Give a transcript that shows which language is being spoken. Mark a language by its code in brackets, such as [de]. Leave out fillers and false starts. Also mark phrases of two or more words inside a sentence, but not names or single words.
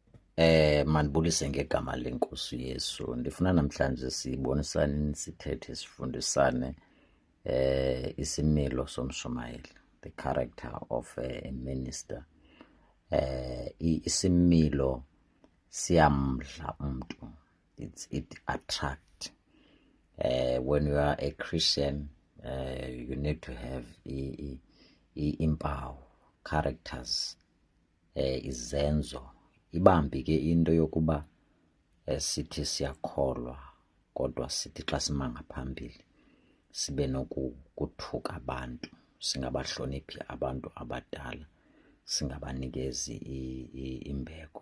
[xh] Mandibulise ngegama lenkosi Yesu. Ndifuna namhlanje sibonisane, sithethe, sifundisane isimilo somshumayeli, [en] the character of a minister. [xh] Isimilo siyamdla umuntu. [en] It attract. When you are a Christian, you need to have impawu, characters, izenzo. [xh] Ibambi ke into yokuba sithi siyakholwa kodwa sithi xa sima ngaphambili sibe nokuthuka abantu, singabahloniphi abantu abadala, singabanikezi imbeko.